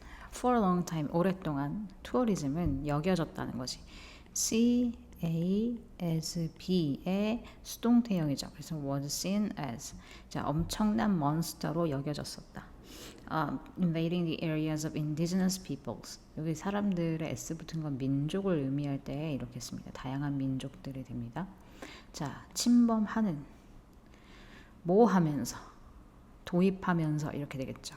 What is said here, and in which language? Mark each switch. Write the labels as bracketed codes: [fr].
[en] For a long time, [ko] 오랫동안 투어리즘은 여겨졌다는 거지. C, A, as, B의 수동태형이죠. 그래서 [en] was seen as. [ko] 자, 엄청난 몬스터로 여겨졌었다. [en] Invading the areas of indigenous peoples. [ko] 여기 사람들의 S 붙은 건 민족을 의미할 때 이렇게 씁니다. 다양한 민족들이 됩니다. 자, 침범하는, 뭐 하면서, 도입하면서 이렇게 되겠죠.